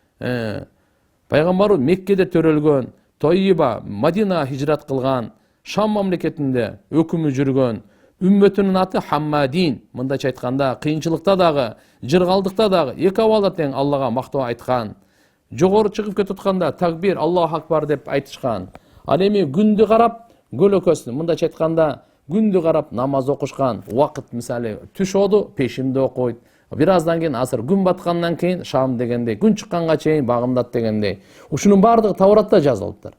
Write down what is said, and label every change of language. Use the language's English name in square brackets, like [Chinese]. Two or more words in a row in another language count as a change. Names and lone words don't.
[Kyrgyz] Пайгамбар Меккеде төрөлгөн, Тойиба, Мадина хижрат кылган, Шам мамлекетинде өкүмү жүргөн, үммөтүнүн аты Хаммадин. Мындайча айтканда, кыйынчылыкта дагы, жыргалдыкта дагы эки абалда тең Аллага мактоо айткан. Жогору чыгып кетатканда такбир, [Arabic] الله أكبر [Kyrgyz] деп айтышкан. Ал эми күндү карап, көлөкөсүн, мындайча айтканда, күндү карап намаз окушкан. Убакыт мисалы түш болду, пешимде окуйт. Бир аздан кийин асыр, күн баткандан кийин шам дегендей, күн чыкканга чейин багымдат дегендей. Ушунун баардыгы Тауратта жазылыптыр.